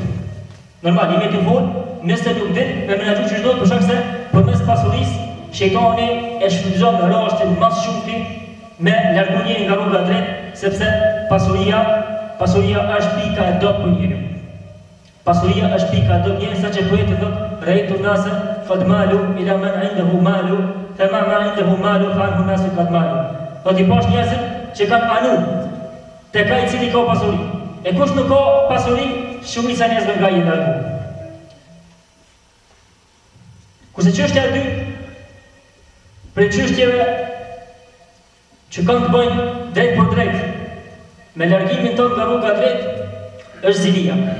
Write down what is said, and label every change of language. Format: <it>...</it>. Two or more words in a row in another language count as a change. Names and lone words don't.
<sq>Normal, jemi të vogël, nëse nuk din me menaxhu ç'i duhet, për shkak se përmes pasurisë shejtani e shfrytëzon rastin më së shumti me largu njeriu nga rruga e drejtë, sepse pasuria është pika e dobët për njeriu. Pasuria është pika e dobët njeriu, saqë poeti thotë</sq> <ar>رأيت ناسا قد مالوا إلى من عنده مال فما ما عنده مال فعنه ناس قد مالوا.</ar> <sq>Do t'i pash njerëzit që kanë anu tek ai i cili ka pasuri. E kush nuk ka pasuri, shumica e njerëzve nga i largu. Kurse çështja e dytë Për çështjeve që kanë të bëjnë drejt për drejt me largimin tonë nga rruga drejt është zilia.</sq>